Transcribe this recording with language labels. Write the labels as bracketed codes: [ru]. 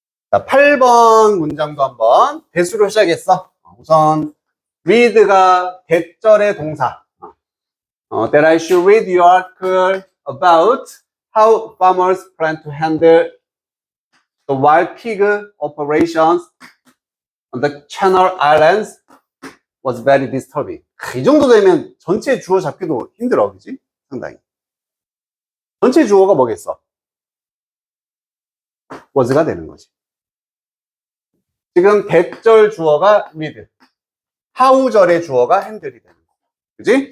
[ko] 자, 8번 문장도 한번 대수로 시작했어. 우선 read가 대절의 동사. [en] That I should read your article about how farmers plan to handle the wild pig operations on the Channel Islands was very disturbing. [ko] 이 정도 되면 전체 주어 잡기도 힘들어, 그지? 상당히. 전체 주어가 뭐겠어? was가 되는 거지. 지금 대절 주어가 read, how절의 주어가 handle이 되는 거. 그지?